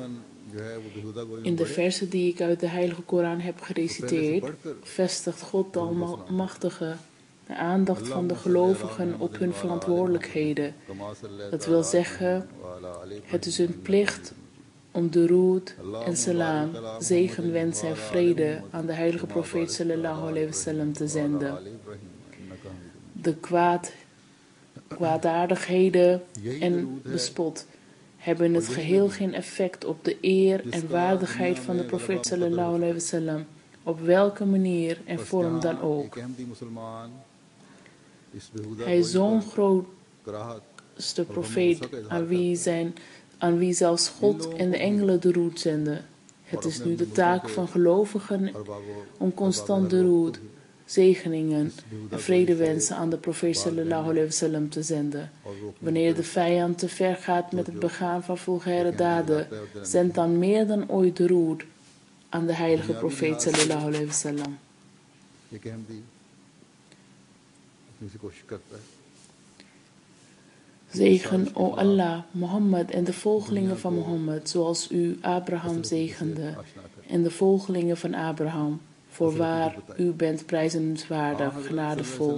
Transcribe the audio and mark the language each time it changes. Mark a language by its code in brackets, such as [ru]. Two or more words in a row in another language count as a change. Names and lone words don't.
[nl] In de versen die ik uit de Heilige Koran heb gereciteerd, vestigt God de Almachtige de aandacht van de gelovigen op hun verantwoordelijkheden. Dat wil zeggen, het is hun plicht om durood en salam, zegenwens en vrede aan de heilige profeet [ar] صلى الله عليه وسلم [nl] te zenden. De kwaadaardigheden en bespot hebben in het geheel geen effect op de eer en waardigheid van de profeet [ar] صلى الله عليه وسلم, [nl] op welke manier en vorm dan ook. Hij is zo'n grootste profeet aan wie zelfs God en de engelen de roet zenden. Het is nu de taak van gelovigen om constant de roet, zegeningen en vredewensen aan de profeet [ar] صلى الله عليه وسلم [nl] te zenden. Wanneer de vijand te ver gaat met het begaan van vulgaire daden, zend dan meer dan ooit de roet aan de heilige profeet [ar] صلى الله عليه وسلم. [nl] Zegen, o Allah, Mohammed en de volgelingen van Mohammed, zoals u Abraham zegende, en de volgelingen van Abraham, voorwaar u bent prijzenswaardig, genadevol.